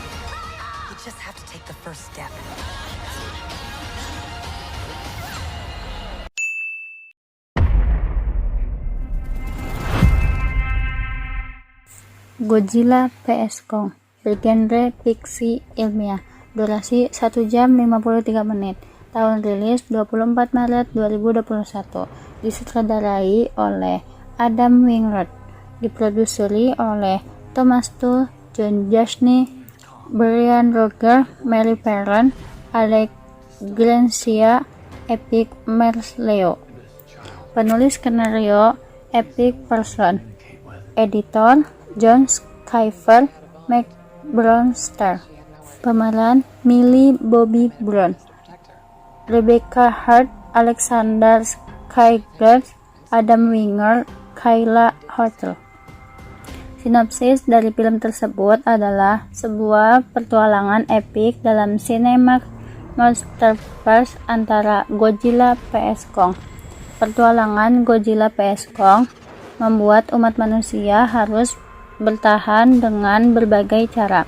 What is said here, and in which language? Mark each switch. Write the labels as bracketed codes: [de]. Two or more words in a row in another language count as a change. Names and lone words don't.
[id] Godzilla vs Kong bergenre fiksi ilmiah. Durasi 1 jam 53 menit. Tahun rilis 24 Maret 2021. Disutradarai oleh Adam Wingard. Diproduseri oleh Thomas Tull, John Jasny, Brian Roger, Mary Perron, Alec Grancia, Epic Merleo. Penulis skenario Epic Person. Editor John Skyver Bronster. Pemeran Millie Bobby Brown, Rebecca Hart, Alexander Skarsgård, Adam Wingard, Kayla Hotel. Sinopsis dari film tersebut adalah sebuah petualangan epik dalam sinema monsterverse antara Godzilla vs Kong. Petualangan Godzilla vs Kong membuat umat manusia harus bertahan dengan berbagai cara.